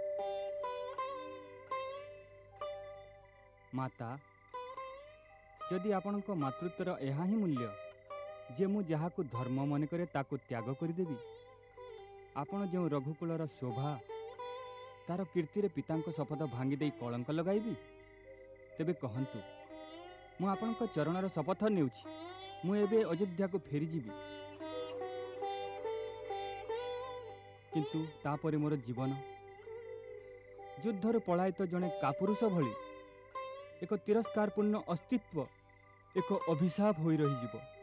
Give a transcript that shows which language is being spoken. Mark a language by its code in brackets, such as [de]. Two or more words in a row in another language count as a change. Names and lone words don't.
[or] ମାତା ଯଦି ଆପଣଙ୍କ ମାତୃତ୍ୱର ଏହା ହିଁ ମୂଲ୍ୟ ଯେ ମୁଁ ଯାହାକୁ ଧର୍ମ ମନେ କରେ ତାକୁ ତ୍ୟାଗ କରିଦେବି, ଆପଣ ଯୋ ରଘୁକୁଳର ଶୋଭା ତାର କୀର୍ତ୍ତି ପିତାଙ୍କ ଶପଥ ଭାଙ୍ଗି ଦେ କଳଙ୍କ ଲଗାଇବି, ତେବେ କହନ୍ତୁ ମୁଁ ଆପଣଙ୍କ ଚରଣର ଶପଥ ନେଉଛି, ମୁଁ ଏବେ ଅଯୋଧ୍ୟାକୁ ଫେରି ଯିବି। କିନ୍ତୁ ତାପରେ ମୋର ଜୀବନ ଯୁଦ୍ଧର ପଳାୟିତ ଯେଉଁ କାପୁରୁଷ ଭଳି ଏକ ତିରସ୍କାରପୂର୍ଣ୍ଣ ଅସ୍ତିତ୍ୱ ଏକ ଅଭିଶାପ ହୋଇ ରହି ଯିବ।